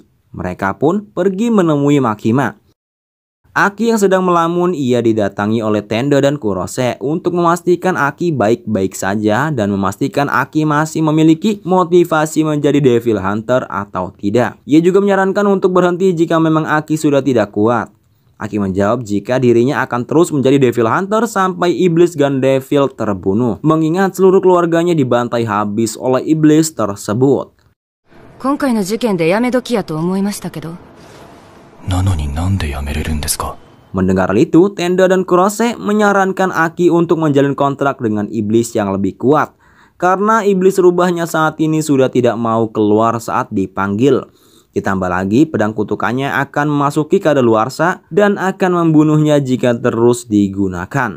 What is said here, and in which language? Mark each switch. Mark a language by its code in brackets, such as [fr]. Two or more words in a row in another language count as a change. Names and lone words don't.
[id] Mereka pun pergi menemui Makima. Aki yang sedang melamun, ia didatangi oleh Tendo dan Kurose untuk memastikan Aki baik-baik saja dan memastikan Aki masih memiliki motivasi menjadi [en] Devil Hunter [id] atau tidak. Ia juga menyarankan untuk berhenti jika memang Aki sudah tidak kuat. Aki menjawab jika dirinya akan terus menjadi [en] Devil Hunter [id] sampai iblis Gandeville terbunuh, mengingat seluruh keluarganya dibantai habis oleh iblis tersebut. [ja] 今回の事件でやめ時やと思いましたけど。 [id] Mendengar hal itu, Tendo dan Kurose menyarankan Aki untuk menjalin kontrak dengan iblis yang lebih kuat. Karena iblis rubahnya saat ini sudah tidak mau keluar saat dipanggil. Ditambah lagi pedang kutukannya akan memasuki kadaluarsa dan akan membunuhnya jika terus digunakan.